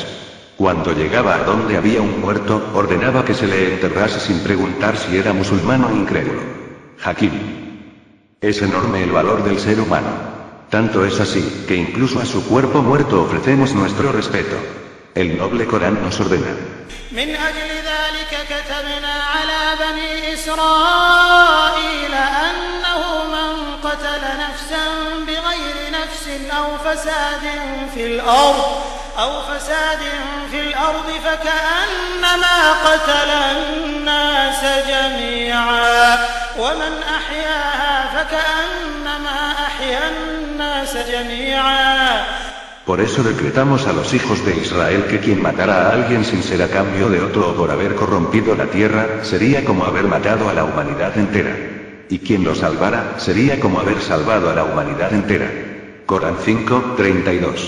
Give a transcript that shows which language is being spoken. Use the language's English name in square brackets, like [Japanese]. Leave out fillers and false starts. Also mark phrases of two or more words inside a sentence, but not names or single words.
[Spanish] Cuando llegaba a donde había un muerto, ordenaba que se le enterrase sin preguntar si era musulmán o incrédulo. Hakim. Es enorme el valor del ser humano. Tanto es así, que incluso a su cuerpo muerto ofrecemos nuestro respeto. El noble Corán nos ordena. [Arabic] أو فساد في الأرض فكأنما قتل الناس جميعا ومن أحياها فكأنما أحيا الناس جميعا. [Spanish] Por eso decretamos a los hijos de Israel que quien matara a alguien sin ser a cambio de otro o por haber corrompido la tierra, sería como haber matado a la humanidad entera. Y quien lo salvara, sería como haber salvado a la humanidad entera. Corán 5, 32.